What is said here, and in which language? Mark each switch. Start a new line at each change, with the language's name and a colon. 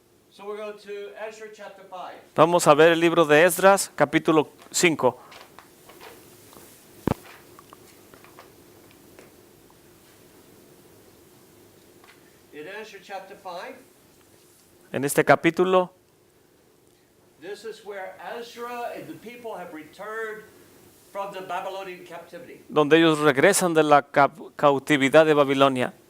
English: So we're going to Ezra chapter 5.
Spanish: Vamos a ver el libro de Esdras, capítulo 5.
English: In Ezra chapter 5,
Spanish: En este capítulo,
English: this is where Ezra and the people have returned from the Babylonian captivity.
Spanish: donde ellos regresan de la cautividad de Babilonia